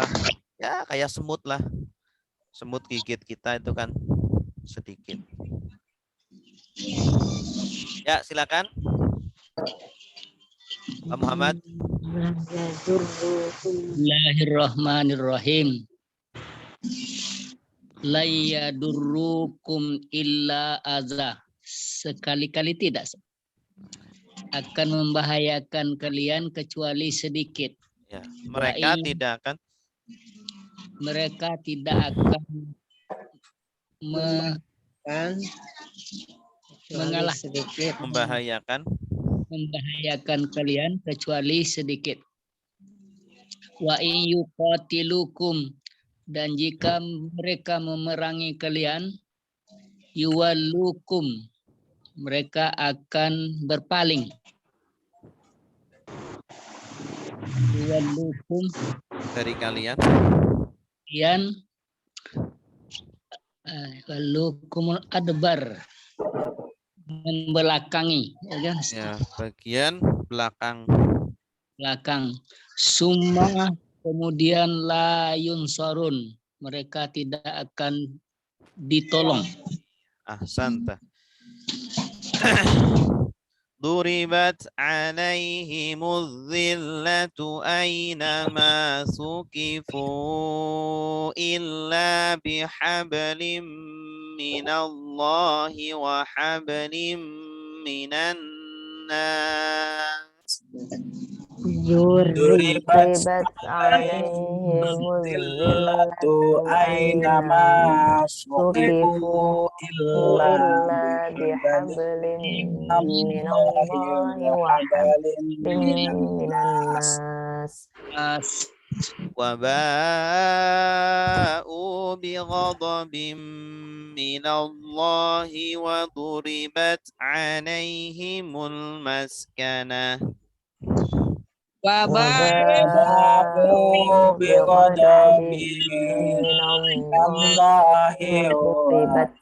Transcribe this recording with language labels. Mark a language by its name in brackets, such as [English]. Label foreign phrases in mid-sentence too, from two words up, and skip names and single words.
[Indonesian] Ya kayak semut lah. Semut gigit kita itu kan sedikit. Ya, silakan. Pak Muhammad. [Arabic] بسم الله الرحمن الرحيم. لا يضروكم إلا أذى. [Indonesian] Sekali-kali tidak akan membahayakan kalian kecuali sedikit. Ya, mereka [Arabic] وإن- [Indonesian] tidak akan Mereka tidak akan Kan mengalah sedikit. membahayakan. Kalian kecuali sedikit. [Arabic] وإن يقاتلوكم, [Indonesian] dan jika mereka memerangi kalian, yuwallukum, mereka akan berpaling. [Arabic] يولوكم, [Indonesian] Dari kalian. [Arabic] يولوكم الأدبار, [Indonesian] membelakangi, ya kan? Ya, bagian belakang. Summa, kemudian [Arabic] لا ينصرون, [Indonesian] mereka tidak akan ditolong. Ahsanta. [Arabic] ضربت عليهم الذلة أينما ثقفوا إلا بحبل من الله وحبل من الناس. ضربت ربت عليهم الذلة الذلة أينما ثقفوا إلا إلا بحبل من الله وحبل من الناس. وباءوا بغضب من الله وضربت عليهم المسكنة. باءوا بغضب من الله و